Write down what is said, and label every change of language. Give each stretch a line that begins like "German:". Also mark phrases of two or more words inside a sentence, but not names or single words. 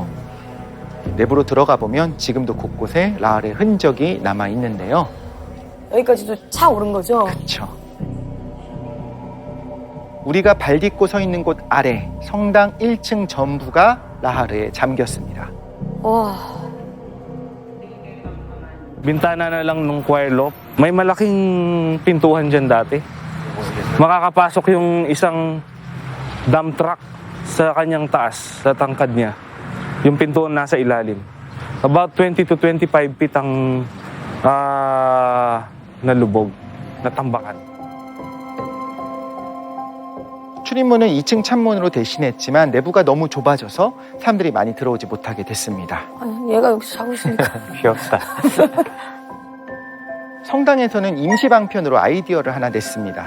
Korean: 내부로 들어가 보면 지금도 곳곳에 라하르의 흔적이 남아 있는데요. 여기까지도 차 오른 거죠? 그렇죠. 우리가 발 딛고 서 있는 곳 아래 성당 1층 전부가 라하르에 잠겼습니다. 와.
Filipino: Bintana na lang nung
English: choir loft.
Filipino: May malaking pintuhan dyan dati. Makakapasok yung isang dump truck sa kanyang taas, sa tangkad niya. Yung pintuan nasa ilalim.
English: About 20 to 25 feet
Filipino: ang nalubog, natambakan.
Korean: 출입문은 2층 창문으로 대신했지만 내부가 너무 좁아져서 사람들이 많이 들어오지 못하게 됐습니다. 아니, 얘가 여기서 자고 있으니까. 귀엽다. 성당에서는 임시방편으로 아이디어를 하나 냈습니다.